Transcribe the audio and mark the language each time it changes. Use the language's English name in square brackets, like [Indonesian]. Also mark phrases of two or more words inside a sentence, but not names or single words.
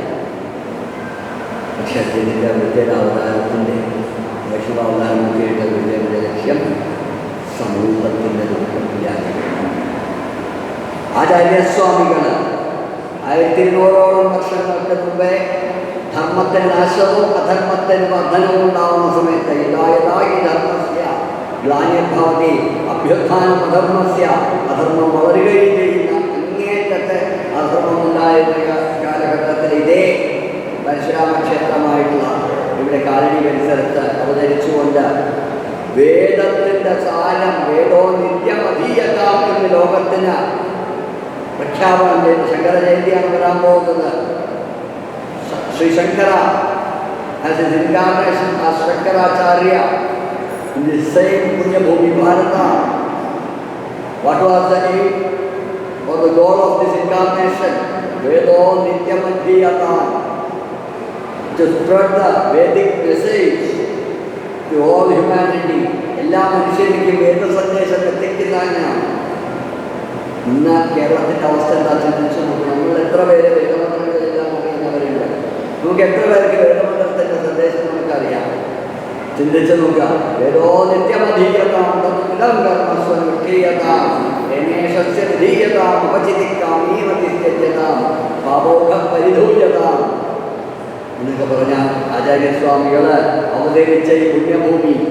[Malayalam] പക്ഷെ അദ്ദേഹത്തിൻ്റെ അവിടുത്തെ അവതാരത്തിൻ്റെ വൈഷ്ണവാവതാരമൊക്കെയായിട്ട് അദ്ദേഹത്തിൻ്റെ ലക്ഷ്യം സമൂഹത്തിൻ്റെ ദുഃഖമില്ലാതിരിക്കണം. ആചാര്യസ്വാമികൾ 1200ഓളം വർഷങ്ങൾക്ക് മുമ്പേ ധർമ്മത്തിന് നാശവും അധർമ്മത്തിന് വർധനവും ഉണ്ടാവുന്ന സമയത്ത് [Sanskrit] യഥായഥായി ധർമ്മസ്യ ഗ്ലാനിർഭവതി അഭ്യുത്ഥാനം അധർമ്മസ്യ, [Malayalam] അധർമ്മം വളരുകയും ചെയ്യുന്ന അങ്ങേറ്റത്തെ അധർമ്മം ഉണ്ടായിരുന്ന കാലഘട്ടത്തിൽ ഇതേ പരശുരാമ ക്ഷേത്രമായിട്ടുള്ള ഇവിടെ കാലടി പരിസരത്ത് അവതരിച്ചുകൊണ്ട് വേദത്തിൻ്റെ സാരം [Sanskrit] വേദോ നിത്യമധീയതാം [Malayalam] എന്ന് ലോകത്തിന് പ്രഖ്യാപനം ചെയ്ത് ശങ്കര ജയന്തിയാണ് വരാൻ പോകുന്നത്. [English] ശ്രീ ശങ്കര as a incarnation as ശങ്കരാചാര്യ in the same Punya Bhumi Bharata. What was the aim or the goal of this incarnation? [Sanskrit] Vedo Nityamadhyayata, [English] to spread the Vedic message to all humanity. [Malayalam] എല്ലാ മനുഷ്യരിക്കും വേദ സന്ദേശം എത്തിക്കുന്നതാണ്. ഇന്ന് കേരളത്തിൻ്റെ അവസ്ഥ എന്താ ചിന്തിച്ചു നോക്കണം. നമ്മൾ എത്ര പേര് വേദമന്ത്രങ്ങളെല്ലാം അറിയുന്നവരുണ്ട്? നമുക്ക് എത്ര പേർക്ക് വേദമന്ത്രത്തിൻ്റെ സന്ദേശം നമുക്കറിയാം? ചിന്തിച്ചു നോക്കുക. [Sanskrit] വേദോ നിത്യമധീയതാം തന്നിടം കർമ്മസ്വീയതാം രമേശസ്യ വിധീയതാം ഉപചിതിക്കാം ഈമതിത്യജതാം പാപോഹം പരിധൂയതാം [Malayalam] എന്നൊക്കെ പറഞ്ഞ ആചാര്യസ്വാമികൾ അവതരിച്ച ഈ പുണ്യഭൂമി